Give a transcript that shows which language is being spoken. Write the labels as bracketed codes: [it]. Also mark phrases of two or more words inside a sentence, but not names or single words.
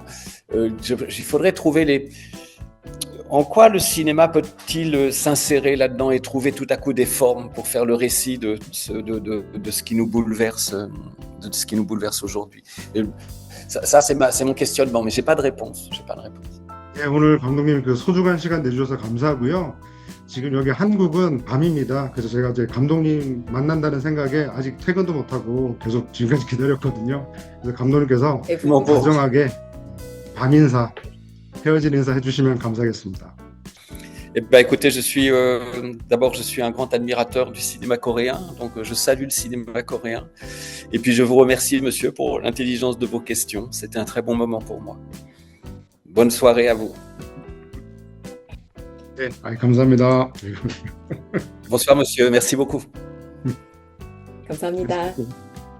[fr] Il faudrait trouver en quoi le cinéma peut-il s'insérer là-dedans et trouver tout à coup des formes pour faire le récit de ce qui nous bouleverse, aujourd'hui. Et ça c'est mon questionnement, mais j'ai pas de réponse. [ko] 네, 오늘 감독님 그 소중한 시간 내주셔서 감사하고요. 지금 여기 한국은 밤입니다. 그래서 제가 이제 감독님 만난다는 생각에 아직 퇴근도 못하고 계속 지금까지 기다렸거든요. 그래서 감독님께서 다정하게 밤 인사, 헤어진 인사 해주시면 감사하겠습니다. [fr] Eh ben, écoutez, d'abord, je suis un grand admirateur du cinéma coréen, donc je salue le cinéma coréen. Et puis, je vous remercie, monsieur, pour l'intelligence de vos questions. C'était un très bon moment pour moi. Bonne soirée à vous. [ko] 네, 감사합니다. [fr] Bonsoir, monsieur. Merci beaucoup. [ko] 감사합니다.